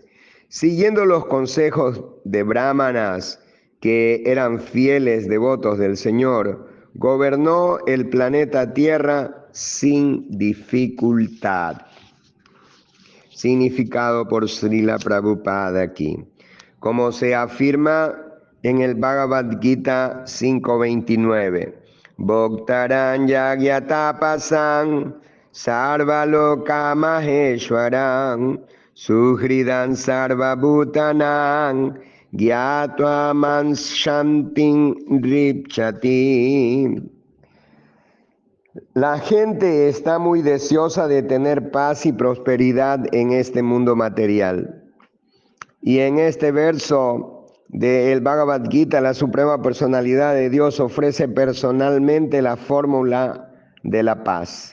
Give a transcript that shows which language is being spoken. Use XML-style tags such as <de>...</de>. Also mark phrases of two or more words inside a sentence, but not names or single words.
<es>Siguiendo los consejos de brahmanas que eran fieles devotos del Señor, gobernó el planeta Tierra sin dificultad. Significado por Srila Prabhupada aquí. Como se afirma en el Bhagavad Gita 5.29,</es> <sa>भोक्तारं यज्ञतपसां सर्वलोकमहेश्वरम् सुहृदं सर्वभूतानां ज्ञात्वा मां शान्तिम् ऋच्छति.</sa> <es>La gente está muy deseosa de tener paz y prosperidad en este mundo material. Y en este verso del Bhagavad Gita, la Suprema Personalidad de Dios ofrece personalmente la fórmula de la paz.</es>